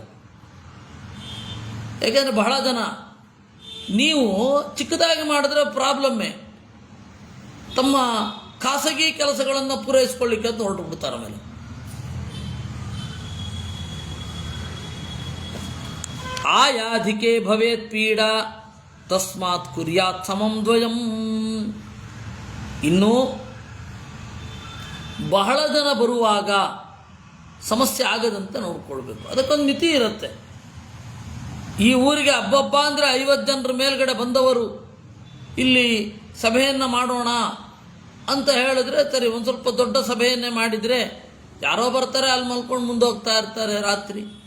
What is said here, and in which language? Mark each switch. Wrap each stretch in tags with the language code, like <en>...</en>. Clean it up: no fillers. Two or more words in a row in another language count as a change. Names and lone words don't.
<kn>ಯಾಕೆಂದರೆ ಬಹಳ ಜನ ನೀವು ಚಿಕ್ಕದಾಗಿ ಮಾಡಿದ್ರೆ ಪ್ರಾಬ್ಲಮ್ಮೇ, ತಮ್ಮ ಖಾಸಗಿ ಕೆಲಸಗಳನ್ನು ಪೂರೈಸ್ಕೊಳ್ಳಿಕ್ಕೆ ಅಂತ ಹೊರಟು ಬಿಡ್ತಾರೆ.</kn> <sa>ಆಮೇಲೆ ಆಯಾಧಿಕೆ ಭವೇತ್ ಪೀಡಾ ತಸ್ಮಾತ್ ಕುರ್ಯಾತ್ ಸಮಂ ದ್ವಯಂ.</sa> <kn>ಇನ್ನು ಬಹಳ ಜನ ಬರುವಾಗ ಸಮಸ್ಯೆ ಆಗದಂತೆ ನೋಡ್ಕೊಳ್ಬೇಕು. ಅದಕ್ಕೊಂದು ಮಿತಿ ಇರುತ್ತೆ. ಈ ಊರಿಗೆ ಹಬ್ಬ ಅಂದರೆ 50 ಜನರ ಮೇಲ್ಗಡೆ ಬಂದವರು ಇಲ್ಲಿ ಸಭೆಯನ್ನು ಮಾಡೋಣ ಅಂತ ಹೇಳಿದ್ರೆ ಸರಿ, ಒಂದು ಸ್ವಲ್ಪ ದೊಡ್ಡ ಸಭೆಯನ್ನೇ ಮಾಡಿದರೆ ಯಾರೋ ಬರ್ತಾರೆ, ಅಲ್ಲಿ ಮಲ್ಕೊಂಡು ಮುಂದೆ ಹೋಗ್ತಾ ಇರ್ತಾರೆ ರಾತ್ರಿ.</kn>